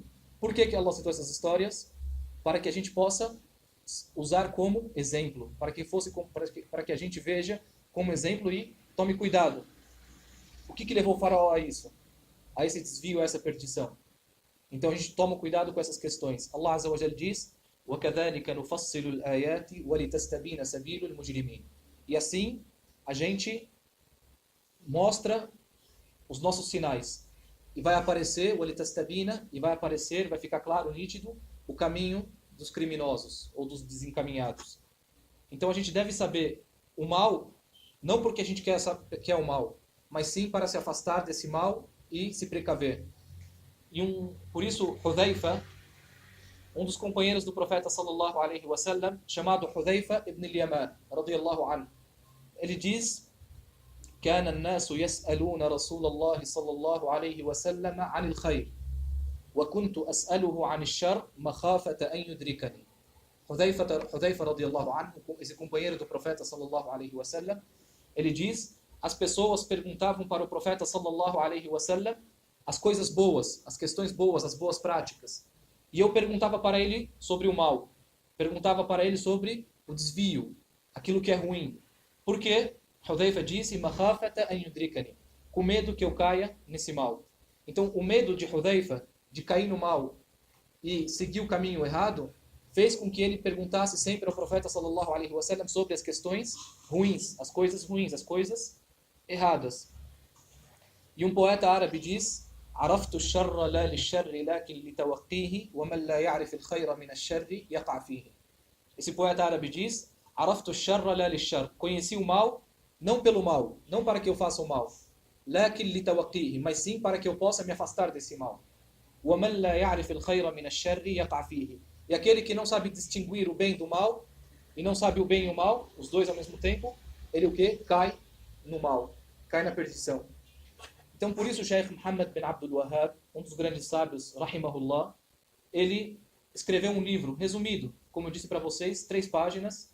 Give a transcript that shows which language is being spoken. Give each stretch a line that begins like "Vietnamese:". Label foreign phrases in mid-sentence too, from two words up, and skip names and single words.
Portuguese: Por que Allah citou essas histórias? Para que a gente possa usar como exemplo, para que a gente veja como exemplo e tome cuidado. O que levou o Faraó a isso? A esse desvio, a essa perdição. Então a gente toma cuidado com essas questões. Allah
Arabic: عز وجل
Portuguese: diz:
Arabic: وَكَذَلِكَ نُفَصِّلُ الْآيَاتِ وَلِتَسْتَبِينَ سَبِيلُ الْمُجْرِمِينَ.
Portuguese: E assim a gente mostra os nossos sinais. E vai aparecer, وَلِتَسْتَبِينَ, e vai ficar claro, nítido, o caminho dos criminosos ou dos desencaminhados. Então a gente deve saber o mal, não porque a gente quer o mal, mas sim para se afastar desse mal e se precaver. Por isso, Hudhaifa, um dos companheiros do profeta
Arabic: صلى الله عليه وسلم,
Portuguese: chamado Hudhaifa ibn al-Yaman,
Arabic: رضي الله عنه,
Portuguese: ele diz:
Arabic: كان الناس يسألون رسول الله صلى الله عليه وسلم عن الخير وكنت أسأله عن الشر مخافة أن يدركني.
Portuguese: Hudhaifa
Arabic: رضي الله عنه,
Portuguese: esse companheiro do profeta
Arabic: صلى الله عليه وسلم,
Portuguese: ele diz: as pessoas perguntavam para o profeta
Arabic: صلى الله عليه وسلم
Portuguese: as coisas boas, as questões boas, as boas práticas. E eu perguntava para ele sobre o mal. Perguntava para ele sobre o desvio, aquilo que é ruim. Por quê? Hudhaifa disse:
Arabic: "مخافة أن يدركني",
Portuguese: com medo que eu caia nesse mal. Então, o medo de Hudhaifa de cair no mal e seguir o caminho errado fez com que ele perguntasse sempre ao profeta
Arabic: صلى الله عليه وسلم
Portuguese: sobre as questões ruins, as coisas erradas. E um poeta árabe diz:
Arabic: عرفت الشر لا للشر لكن لتوقيه ومن لا يعرف الخير من الشر يقع فيه.
Portuguese: Esse poeta árabe diz:
Arabic: عرفت الشر لا للشر,
Portuguese: conheci o mal não pelo mal, não para que eu faça o mal,
Arabic: لكن لتوقيه,
Portuguese: mas sim para que eu possa me afastar desse mal.
Arabic: ومن لا يعرف الخير من الشر يقع فيه.
Portuguese: E aquele que não sabe distinguir o bem do mal e não sabe o bem e o mal, os dois ao mesmo tempo, ele o quê? Cai no mal, cai na perdição. Então, por isso, o Shaykh Muhammad bin Abdul Wahhab, um dos grandes sábios, rahimahullah, ele escreveu um livro resumido, como eu disse para vocês, 3 páginas.